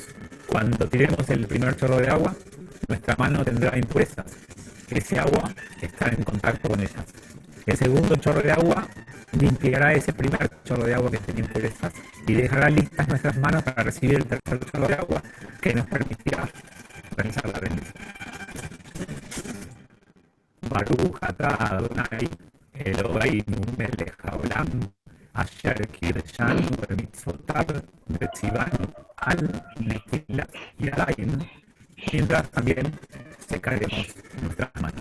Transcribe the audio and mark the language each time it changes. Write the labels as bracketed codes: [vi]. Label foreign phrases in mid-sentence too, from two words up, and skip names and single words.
[es] Cuando tiremos el primer chorro de agua, nuestra mano tendrá impurezas. Ese agua estará en contacto con ellas. El segundo chorro de agua limpiará ese primer chorro de agua que tenía impurezas y dejará listas nuestras manos para recibir el tercer chorro de agua que nos permitirá realizar la bendición. [he] ברוך אתה אדוני אלוהינו מלך העולם אשר קידשנו במצוותיו וציוונו על נטילת ידיים, [es] mientras también secaremos nuestras manos.